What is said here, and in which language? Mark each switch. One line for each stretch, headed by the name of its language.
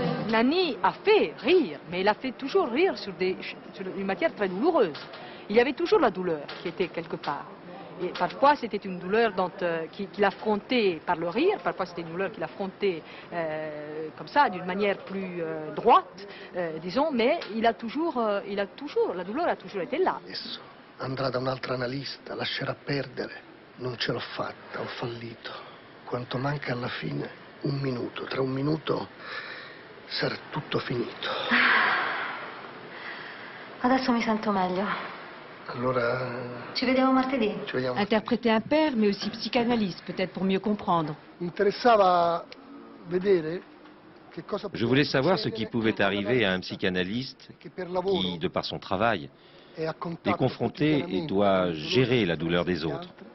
French: Nanni a fait rire, mais il a fait toujours rire sur une matière très douloureuse. Il y avait toujours la douleur qui était quelque part. Et parfois, c'était une douleur qu'il affrontait par le rire, parfois c'était une douleur qu'il affrontait comme ça, d'une manière plus droite, disons, mais la douleur a toujours été là.
Italian: Andrà da un'altra analista, lascerà perdere. Non ce l'ho fatta, ho fallito. Quanto manca alla fine? Un minuto. Tra un minuto sarà tutto finito. Adesso mi sento meglio. Allora... Ci vediamo martedì.
French: Interpréter un père, mais aussi psychanalyste, peut-être pour mieux comprendre.
Italian: Interessava vedere che cosa...
French: Je voulais savoir ce qui pouvait arriver à un psychanalyste qui, de par son travail, est confronté et doit gérer la douleur des autres.